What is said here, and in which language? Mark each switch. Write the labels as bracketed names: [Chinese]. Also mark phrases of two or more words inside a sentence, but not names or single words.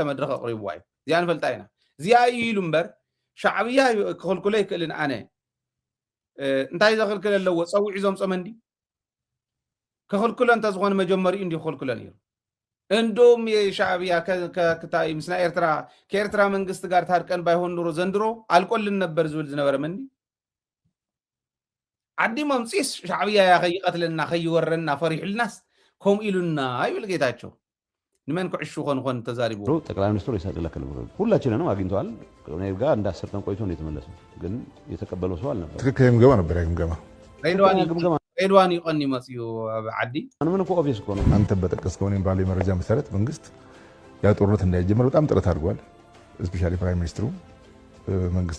[Tigrinya] መድረክ ኣቕሪብዋ እዩ እዚኣ ንፈልጣ ኢና እዚኣ እዩ ኢሉ እምበር ሻዕብያ ክኽልክሎ ይክእልን ኣነ እንታይ ዘኽልክል ኣለዎ ፀዊዕ ዞም ፀመንዲ ክኽልክሎ እንተዝኾነ መጀመሪኡ እንዲ ክኽልክሎ ነይሩ እንዶም የሻዕብያ ከክታይ ምስ ናይ ኤርትራ [Amharic] ከኤርትራ መንግስት ጋር ታርቀን ባይሆን ኑሮ ዘንድሮ አልቆልን ነበር [Tigrinya] ዝብል ዝነበረ መንዲ ዓዲ መምፂስ ሻዕብያ ከይቀትለና ከይወረና ፈሪሕልናስ ከምኡ ኢሉና ይብል ጌታቸው ንመን ክዕሹ ኮን ተዛሪቡ [Amharic] ጠቅላይ ሚኒስትሩ ይሳደለከለ ሁላችንንም አግኝተዋል ከኔ ጋር እንደ 10 ቀን ቆይቶ ነው የተመለሰው ግን የተቀበለው ሰው አልነበር ትክክለኛ ግምገማ ነበር ግምገማ [Tigrinya] ሬድዋን ይቆን ይመጽዩ ዓዲ [Amharic] ምን እኮ ኦብቪየስ እኮ ነው አንተ በጠቀስከው እኔም ባለው መረጃ መሰረት መንግስት ያ ጦርነት እንዳይጀምር በጣም ጥረት አድርጓል [English] specially prime [Amharic] ሚኒስትሩ መንግስት